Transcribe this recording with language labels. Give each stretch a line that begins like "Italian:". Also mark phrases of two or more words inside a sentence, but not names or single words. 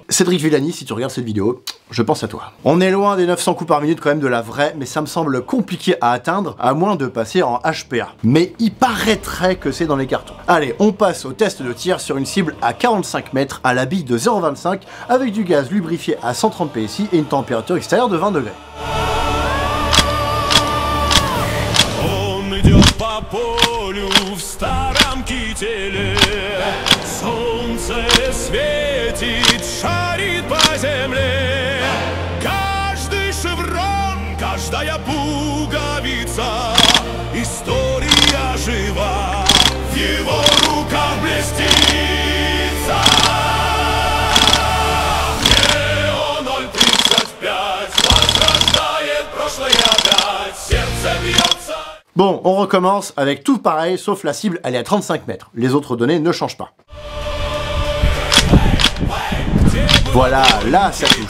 French: Cédric Villani, si tu regardes cette vidéo, je pense à toi. On est loin des 900 coups par minute quand même de la vraie, mais ça me semble compliqué à atteindre, à moins de passer en HPA. Mais il paraîtrait que c'est dans les cartons. Allez, on passe au test de tir sur une cible à 45 mètres à la bille de 0,25 avec du gaz lubrifié à 130 PSI et une température extérieure de 20 degrés.
Russian: Солнце светит, шарит по земле. Каждый шеврон, каждая пуговица, история жива, в его руках блестится. Нео 035 возрождает прошлое опять, сердце бьется.
French: Bon, on recommence avec tout pareil, sauf la cible, elle est à 35 mètres. Les autres données ne changent pas. Voilà, là ça touche.